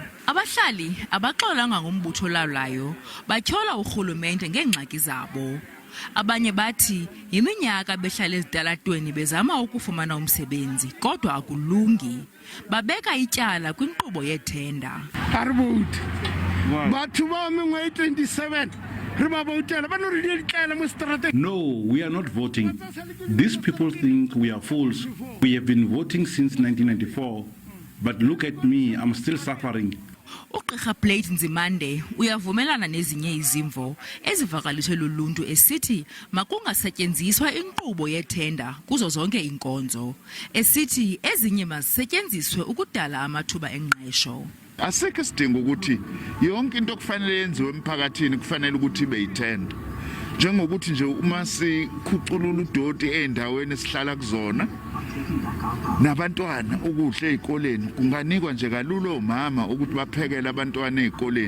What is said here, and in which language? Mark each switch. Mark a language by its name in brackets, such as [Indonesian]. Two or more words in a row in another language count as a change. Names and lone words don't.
[Xhosa] Abahlali abaxolanga ngombutho olawulayo batyhola urhulumente ngeengxaki zabo. Abanye bathi yiminyaka behlala ezitalatweni bezama ukufumana umsebenzi kodwa akulungi. Babeka ityala kwinkqubo yethenda. [English] No, we are not voting. These people think we are fools. We have been voting since 1994. But look at me, I'm still suffering. [Xhosa] Ugqirha Blade Nzimande uyavumelana nezinye izimvo ezivakaliswe luluntu esithi makungasetyenziswa inkqubo yethenda kuzo zonke inkonzo. Esithi ezinye mazisetyenziswe ukudala amathuba engqesho. [Zulu] Asikho isidingo ukuthi yonke into okufanele yenziwe emphakathini kufanele ukuthi ibe yithenda. Njengokuthi nje uma sikhuculula udoti endaweni esihlala kuzona nabantwana ukudla ezikoleni kunganikwa nje kalula omama ukuthi baphekele abantwana ezikoleni.